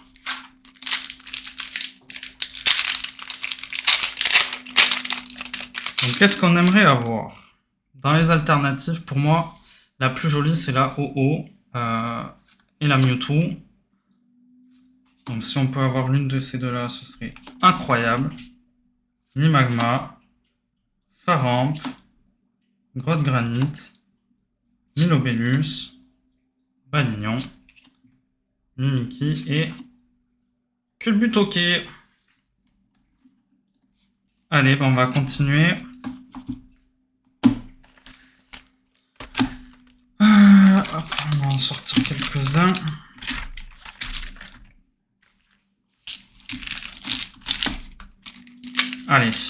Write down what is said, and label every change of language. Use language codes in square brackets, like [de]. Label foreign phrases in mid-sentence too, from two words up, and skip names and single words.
[fr] Donc, qu'est-ce qu'on aimerait avoir? Dans les alternatives, pour moi, la plus jolie, c'est la OO et la Mewtwo. Donc, si on peut avoir l'une de ces deux-là, ce serait incroyable. Nimagma, Faramp, Grotte Granite, Milobellus, Balignon, Mimikyu et Culbutoke. Allez, ben on va continuer. Hop, on va en sortir quelques-uns. Allez.